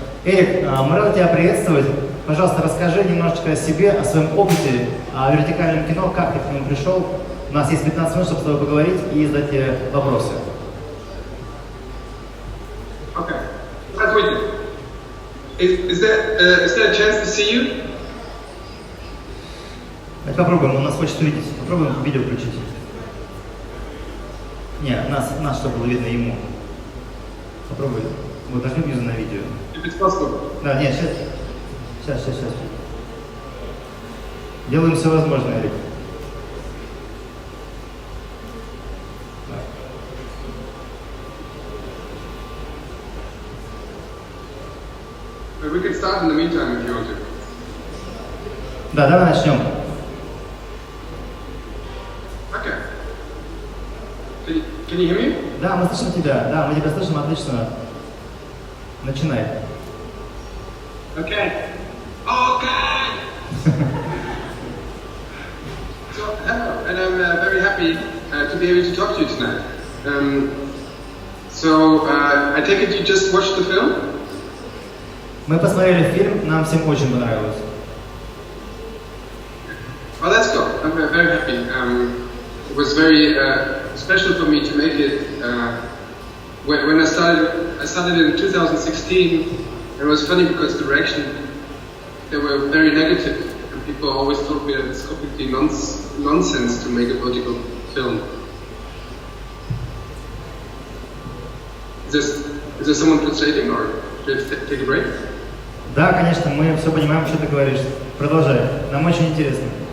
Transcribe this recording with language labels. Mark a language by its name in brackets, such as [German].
[Russian] Эрик, мы рады тебя приветствовать. Пожалуйста, расскажи немножечко о себе, о своем опыте, о вертикальном кино, как ты к нему пришел. У нас есть 15 минут, чтобы с тобой поговорить и задать тебе вопросы. Okay. Здравствуйте. [English] Is there a chance to see you? [Russian] Давайте попробуем, он нас хочет увидеть. Попробуем видео включить. Не, нас чтобы было видно ему. Попробуй. Вот нажми внизу на видео. [English] If it's possible. [Russian] Да, нет, сейчас. Делаем все возможное, Эрик. [English] We can start in the meantime if you want to. [Russian] Да, давай начнем. [English] Okay. Can you hear me? [Russian] Да, мы слышим тебя. Да, мы тебя слышим отлично. Начинай. [English] Okay. So, hello, and I'm very happy to be able to talk to you tonight. I take it you just watched the film? [Russian] Мы посмотрели фильм, нам всем очень понравилось. [English] Oh, that's cool. I'm very happy. It was very special for me to make it. When I started in 2016. It was funny because the reaction, they were very negative, and people always told me that it's completely nonsense to make a vertical film. Is there someone translating, or should I take a break? [Russian] Да, конечно, мы все понимаем, что ты говоришь. Продолжай, нам очень интересно.